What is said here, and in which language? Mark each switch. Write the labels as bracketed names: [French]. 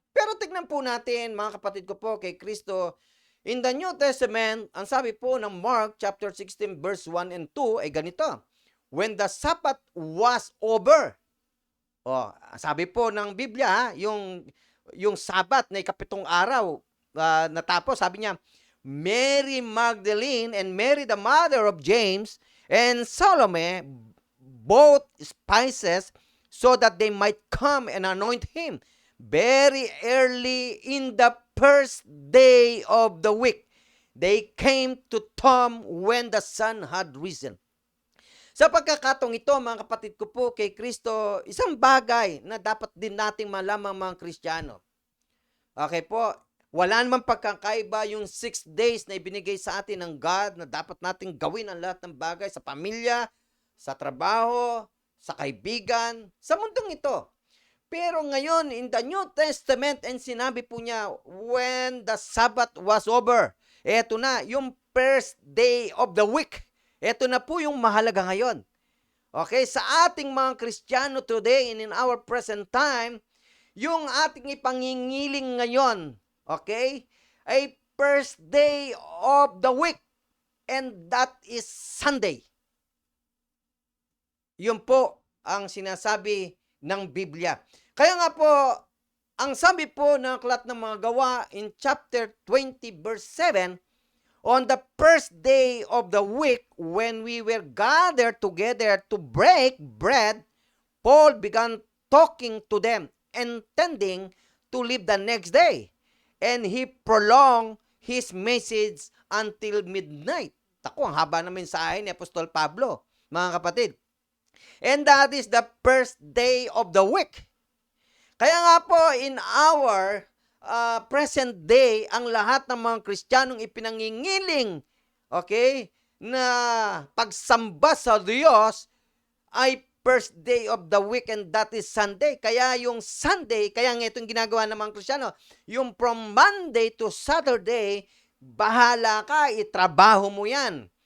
[Filipino] Pero tignan po natin, mga kapatid ko po, kay Kristo, [English] in the New Testament, [Filipino] ang sabi po ng Mark chapter 16 verse 1 and 2 ay ganito. [English] When the Sabbath was over. [Filipino] Sabi po ng Biblia, yung Sabat na ikapitong araw natapos, sabi niya, [English] Mary Magdalene and Mary the mother of James and Salome bought spices so that they might come and anoint him very early in the first day of the week. They came to Tom when the sun had risen. [Filipino] Sa pagkakataong ito, mga kapatid ko po kay Kristo, isang bagay na dapat din nating malaman mga Kristiyano. Okay po, wala namang pagkakaiba yung 6 days na ibinigay sa atin ng God na dapat nating gawin ang lahat ng bagay sa pamilya, sa trabaho, sa kaibigan, sa mundong ito. Pero ngayon, [English] in the New Testament, and [Filipino] sinabi po niya, [English] when the Sabbath was over, [Filipino] eto na, yung first day of the week, eto na po yung mahalaga ngayon. [English] Okay, [Filipino] sa ating mga Kristiyano [English] today and in our present time, [Filipino] yung ating ipangingiling ngayon, [English] okay, ay first day of the week, and that is Sunday. [Filipino] Yun po ang sinasabi ng Biblia. Kaya nga po, ang sabi po ng Aklat ng Mga Gawa [English] in chapter 20 verse 7, on the first day of the week, when we were gathered together to break bread, Paul began talking to them, intending to leave the next day. And he prolonged his message until midnight. [Filipino] Tako, ang haba ng mensahe ni Apostol Pablo, mga kapatid. [English] And that is the first day of the week. [Filipino] Kaya nga po, [English] in our present day, [Filipino] ang lahat ng mga Kristiyanong ipinangingiling, okay, na pagsamba sa Diyos ay [English] first day of the week, and that is Sunday. [Filipino] Kaya yung Sunday, kaya nga itong ginagawa ng mga Kristiyano, yung [English] from Monday to Saturday, [Filipino] bahala ka, itrabaho mo yan.